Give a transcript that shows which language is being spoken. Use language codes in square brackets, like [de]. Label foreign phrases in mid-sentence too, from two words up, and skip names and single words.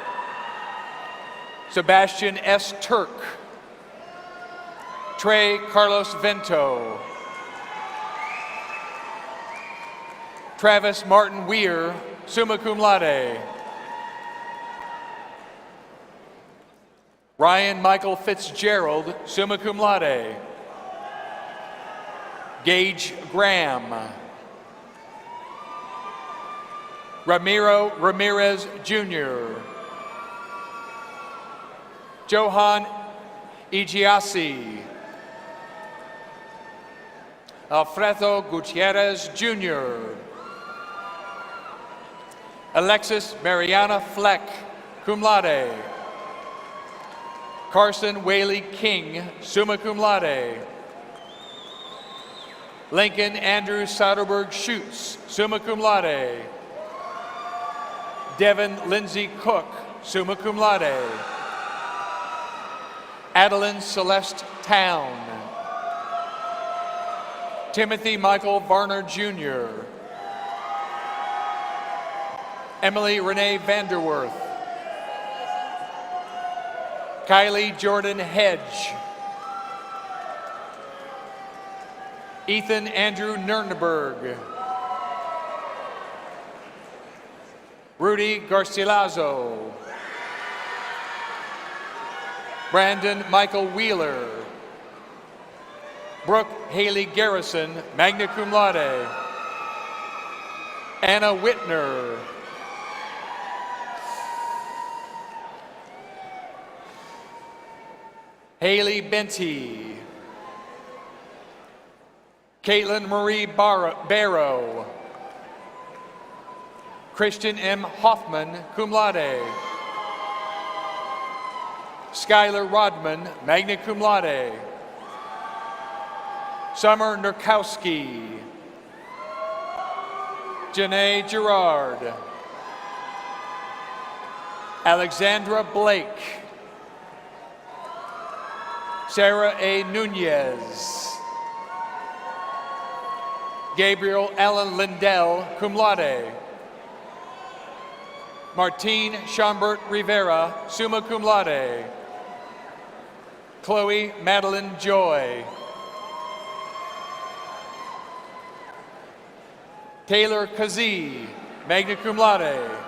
[en] Sebastian S. Turk. Trey Carlos Vento. Travis Martin Weir, [la] summa cum laude. [en] Ryan Michael Fitzgerald, [la] summa cum laude. [en] Gage Graham. Ramiro Ramirez Jr. Johan Igiasi. Alfredo Gutierrez Jr. Alexis Mariana Fleck, [la] cum laude. [en] Carson Whaley King, [la] summa cum laude. [en] Lincoln Andrew Soderberg Schutz, [la] summa cum laude. [en] Devin Lindsay Cook, [la] summa cum laude. [en] Adeline Celeste Town. Timothy Michael Varner Jr. Emily Renee Vanderworth. Kylie Jordan Hedge. Ethan Andrew Nurnberg. Rudy Garcilaso. Brandon Michael Wheeler. Brooke Haley Garrison, [la] magna cum laude. [en] Anna Whitner. Haley Benty. Caitlin Marie Barrow. Christian M. Hoffman, [la] cum laude. [en] Skylar Rodman, [la] magna cum laude. [en] Summer Nurkowski. Janae Gerard. Alexandra Blake. Sarah A. Nunez. Gabriel Allen Lindell, [la] cum laude. [en] Martine Schambert Rivera, [la] summa cum laude. [en] Chloe Madeline Joy. Taylor Kazee, [la] magna cum laude.